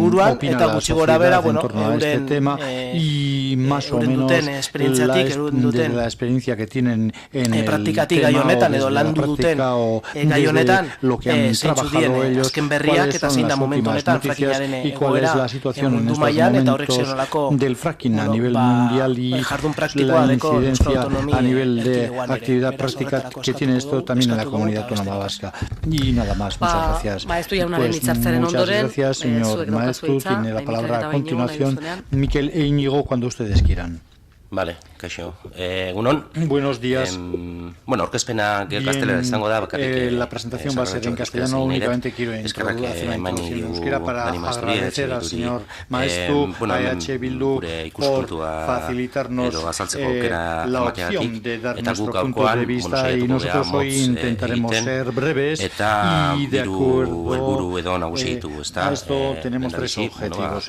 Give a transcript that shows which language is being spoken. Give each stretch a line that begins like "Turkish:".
Spanish: opina la sociedad en torno a este tema, y más o menos de la experiencia que tienen en el tema o desde la práctica o desde lo que han trabajado ellos, cuáles son las últimas noticias y cuál es la situación en estos momentos del fracking a nivel mundial y la incidencia a nivel de actividad práctica que tiene esto también en la comunidad autónoma vasca. Y nada más, muchas gracias. Muchas gracias, señor maestro. Tiene la palabra a continuación Miquel e Íñigo, cuando ustedes quieran.
Basque: Vale, kaixo. Egunon.
Spanish: Buenos días.
Basque: Bueno, aurkezpena gaztelera izango da, bakarrik.
Spanish: La presentación va a ser en castellano, únicamente quiero hacer una introducción en euskera para agradecer al señor maestro A.H. Bildu por facilitarnos la opción de dar nuestro punto de vista, y nosotros hoy intentaremos ser breves y de acuerdo a esto tenemos tres objetivos.